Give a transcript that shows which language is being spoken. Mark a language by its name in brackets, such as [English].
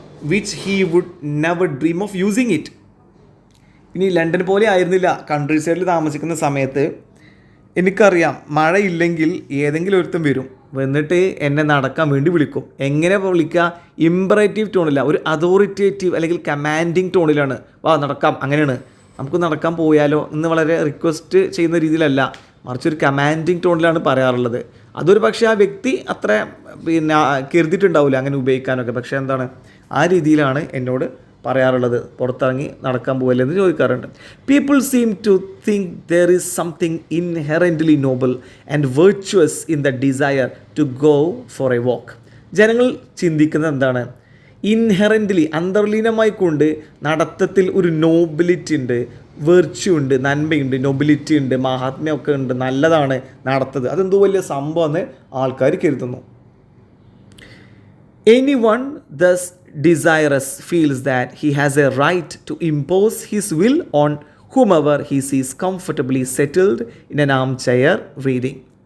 [English] Which he would never dream of using it. [Malayalam] ഇനി London പോലെ ആയിരുന്നില്ല. കൺട്രി സൈഡിൽ താമസിക്കുന്ന സമയത്ത് എനിക്കറിയാം മഴയില്ലെങ്കിൽ ഏതെങ്കിലും ഒരുത്തം വന്നിട്ട് എന്നെ നടക്കാൻ വേണ്ടി വിളിക്കും. എങ്ങനെ വിളിക്കുക? ഇമ്പറേറ്റീവ് ടോണില്ല, ഒരു അതോറിറ്റേറ്റീവ് അല്ലെങ്കിൽ കമാൻഡിങ് ടോണിലാണ്. വാ നടക്കാം, അങ്ങനെയാണ്, നമുക്ക് നടക്കാൻ പോയാലോ എന്ന് വളരെ റിക്വസ്റ്റ് ചെയ്യുന്ന രീതിയിലല്ല, മറിച്ച് ഒരു കമാൻഡിങ് ടോണിലാണ് പറയാറുള്ളത്. അതൊരു പക്ഷേ ആ വ്യക്തി അത്ര കരുതിയിട്ടുണ്ടാവില്ല അങ്ങനെ ഉപയോഗിക്കാനൊക്കെ. പക്ഷേ എന്താണ് ആ രീതിയിലാണ് എന്നോട് പറയാറുള്ളത്, പുറത്തിറങ്ങി നടക്കാൻ പോകല്ലേ എന്ന് ചോദിക്കാറുണ്ട്. [English] People seem to think there is something inherently noble and virtuous in the desire to go for a walk. [Malayalam] ജനങ്ങൾ ചിന്തിക്കുന്നത് എന്താണ്, ഇൻഹെറൻ്റ്ലി അന്തർലീനമായി കൊണ്ട് നടത്തത്തിൽ ഒരു നോബിലിറ്റി ഉണ്ട്, വെർച്യു ഉണ്ട്, നന്മയുണ്ട്, നൊബിലിറ്റി ഉണ്ട്, മഹാത്മ്യമൊക്കെ ഉണ്ട്, നല്ലതാണ് നടത്തത്, അതെന്തോ വലിയ സംഭവമെന്ന് ആൾക്കാർ കരുതുന്നു. [English] Anyone thus desirous feels that he has a right to impose his will on whomever he sees comfortably settled in an armchair reading.